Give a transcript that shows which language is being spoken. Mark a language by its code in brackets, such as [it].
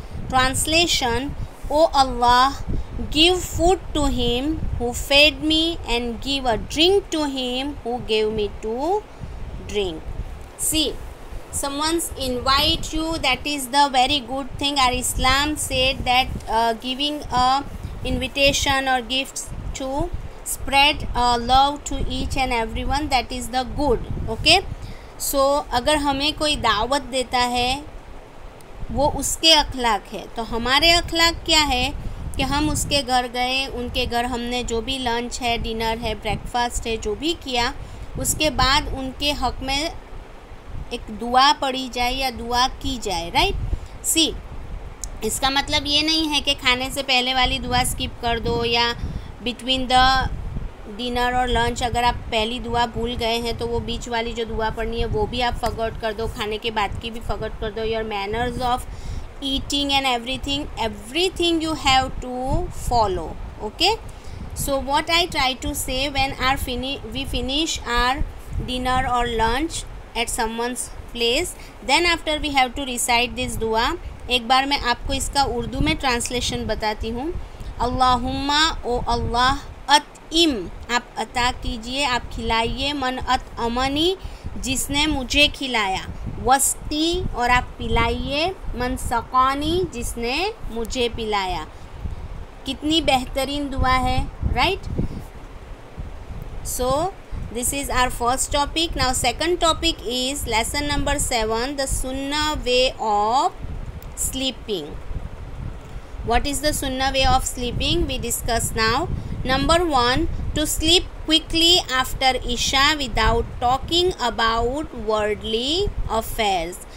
[en] Translation: O Allah, give food to him who fed me and give a drink to him who gave me to drink. See, someone's invite you, that is the very good thing. Our Islam said that giving a invitation or gifts to spread love to each and everyone, that is the good. Okay. [hi] So अगर हमें कोई दावत देता है वो उसके अखलाक है, तो हमारे अखलाक क्या है कि हम उसके घर गए, उनके घर हमने जो भी लंच है, डिनर है, ब्रेकफास्ट है, जो भी किया, उसके बाद उनके हक़ में एक दुआ पढ़ी जाए या दुआ की जाए. राइट. सी, इसका मतलब ये नहीं है कि खाने से पहले वाली दुआ स्किप कर दो, या बिटवीन द डिनर और लंच अगर आप पहली दुआ भूल गए हैं तो वो बीच वाली जो दुआ पढ़नी है वो भी आप फॉरगॉट कर दो, खाने के बाद की भी फॉरगॉट कर दो. [en] Your manners of eating and everything you have to follow. Okay. So what I try to say, when we finish our dinner or lunch at someone's place, then after we have to recite this dua. [hi] एक बार मैं आपको इसका उर्दू में translation बताती हूँ. अल्लाहुम्मा, ओ अल्लाह, अतइम, आप अता कीजिए, आप खिलाइए, [ar] मन अतअमनी, [hi] जिसने मुझे खिलाया, वस्ती, और आप पिलाइए, [ar] मन सक़ानी, [hi] जिसने मुझे पिलाया. कितनी बेहतरीन दुआ है. Right. [en] So this is our first topic. Now second topic is lesson number 7, the sunnah way of sleeping. What is the sunnah way of sleeping? We discuss now. Number 1, to sleep quickly after Isha without talking about worldly affairs.